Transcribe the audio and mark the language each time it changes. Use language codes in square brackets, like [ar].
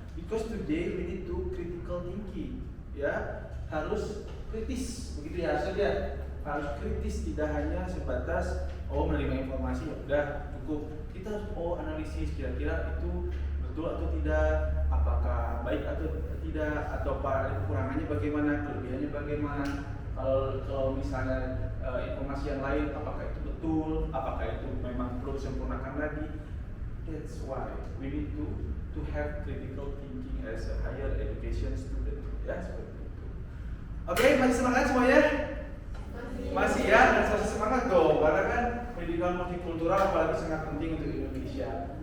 [en] Because today we need to critical thinking [id] ya, harus kritis begitu ya Asyad ya, harus kritis, tidak hanya sebatas menerima informasi ya udah cukup, kita harus analisis kira-kira itu betul atau tidak, apakah baik atau tidak, atau kekurangannya bagaimana, kelebihannya bagaimana, kalau misalnya informasi yang lain apakah itu betul, apakah itu memang perlu disempurnakan lagi. [en] That's why we need to have critical thinking as a higher education student ya, [id] seperti itu. Oke, masih semangat semuanya? Masih ya, dan saya semangat dong, karena kan pendidikan multikultural apalagi sangat penting untuk Indonesia.